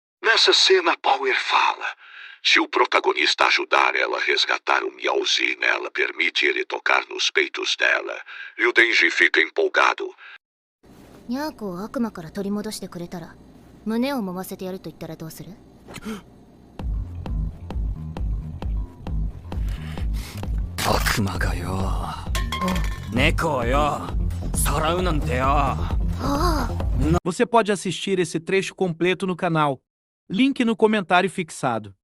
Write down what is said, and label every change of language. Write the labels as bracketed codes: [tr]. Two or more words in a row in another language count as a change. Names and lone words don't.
[pt] Nessa cena, Power fala. Se o protagonista ajudar ela a resgatar o Meowsine, ela permite ele tocar nos peitos dela. E o Denji fica empolgado. [ja] ニャーコを悪魔から取り戻してくれたら胸を揉ませてやると言ったらどうする？悪魔がよ、猫をよ、さらうなんてよ。 [pt] Você pode assistir esse trecho completo no canal. Link no comentário fixado.